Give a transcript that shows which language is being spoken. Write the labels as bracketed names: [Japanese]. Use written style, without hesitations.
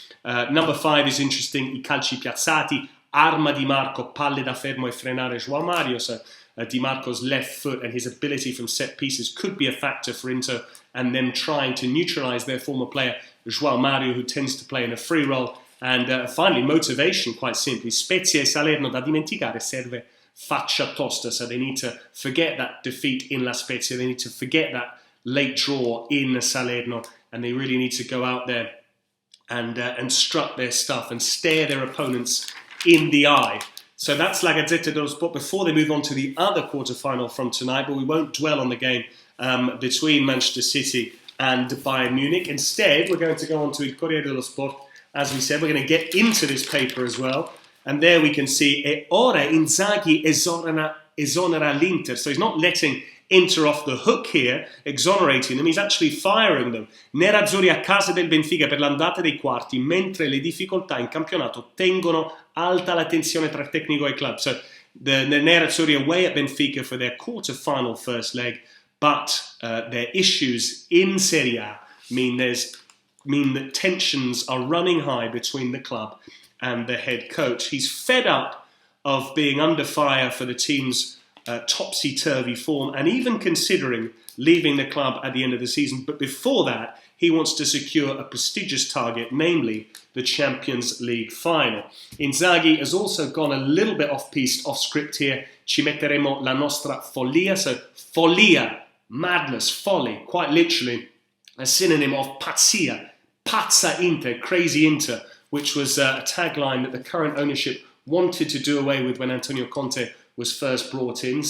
[English] Number 5 is interesting, [Italian] I calci piazzati, arma Di Marco, palle da fermo e frenare João Mario. [English] So Di Marco's left foot and his ability from set pieces could be a factor for Inter and them trying to neutralise their former player João Mario, who tends to play in a free role. And finally, motivation, quite simply. [Italian] Spezia e Salerno da dimenticare, serve faccia tosta. [English] So they need to forget that defeat in La Spezia. They need to forget that late draw in Salerno. And they really need to go out there and strut their stuff and stare their opponents in the eye. So that's La Gazzetta dello Sport before they move on to the other quarter-final from tonight. But we won't dwell on the game between Manchester City and Bayern Munich. Instead, we're going to go on to Il Corriere dello Sport. As we said, we're going to get into this paper as well. And there we can see, [Italian] e ora Inzaghi esonera l'Inter. [English] So he's not letting Inter off the hook here, exonerating them. He's actually firing them. [Italian] Nerazzurri a casa del Benfica per l'andata dei quarti, mentre le difficoltà in campionato tengono alta la tensione tra tecnico e club. [English] So the Nerazzurri away at Benfica for their quarter-final first leg, but their issues in Serie A mean that tensions are running high between the club and the head coach. He's fed up of being under fire for the team's topsy-turvy form and even considering leaving the club at the end of the season. But before that, he wants to secure a prestigious target, namely the Champions League final. Inzaghi has also gone a little bit off-piste, off-script here. [Italian] Ci metteremo la nostra follia. [English] So follia, madness, folly, quite literally a synonym of pazzia, pazza Inter, crazy Inter, which was a tagline that the current ownership wanted to do away with when Antonio Conte was first brought in.